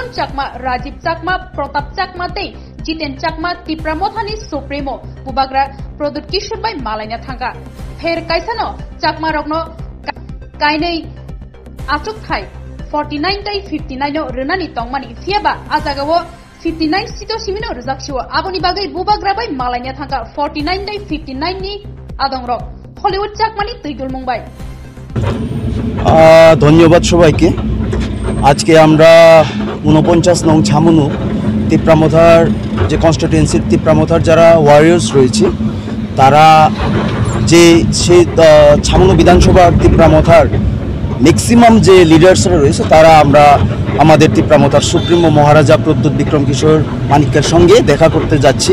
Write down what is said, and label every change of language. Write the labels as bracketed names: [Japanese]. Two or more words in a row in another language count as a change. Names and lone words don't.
[Kok Borok] चाकमा राजीव चाकमा प्रताप चाकमा तै जितेन चाकमा तिप्रामथानि सुप्रीमो बुबाग्रा प्रदुत किशोर बाय मालायना थांगा फेर काइसानो चाकमा रगनो काइनै आचुक थाय 49 तै 59 रनानि तंगमानि फियाबा आजागावो 59 सीटो सिमिनो रजाक्षियो आबोनि बागै बुबाग्राबाय मालायना थांगा 49 तै 59 नि आदंग्रक हलिउड चाकमानि तैदुल मुंबाई। [Bangla] ধন্যবাদ সবাইকে। আজকে আমরা 49 নং ছামনু তিপ্রামথার যে কনস্টিটিউয়েন্সির তিপ্রামথার যারা ওয়ারিয়ার্স রয়েছে তারা যে সেই ছামনু বিধানসভার তিপ্রামথার ম্যাক্সিমাম যে লিডার্সরা রয়েছে তারা আমরা আমাদের তিপ্রামথার সুপ্রিমো মহারাজা প্রদ্যুৎ বিক্রম কিশোর মানিক্যের সঙ্গে দেখা করতে যাচ্ছি।